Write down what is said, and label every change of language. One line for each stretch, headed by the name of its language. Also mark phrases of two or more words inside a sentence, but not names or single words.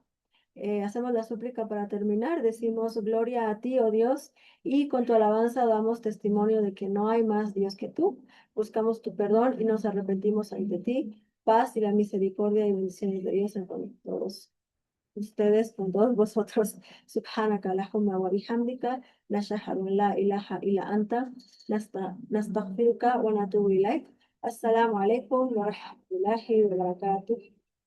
Spanish: Hacemos la súplica para terminar, decimos gloria a ti, oh Dios, y con tu alabanza damos testimonio de que no hay más Dios que tú. Buscamos tu perdón y nos arrepentimos ante ti. Paz y la misericordia y bendiciones de Dios con todos ustedes, con todos vosotros.
Arabic: سبحانك اللهم وبحمدك نشهد أن لا إله إلا أنت نستغفرك ونتوب إليك. السلام عليكم ورحمة الله وبركاته.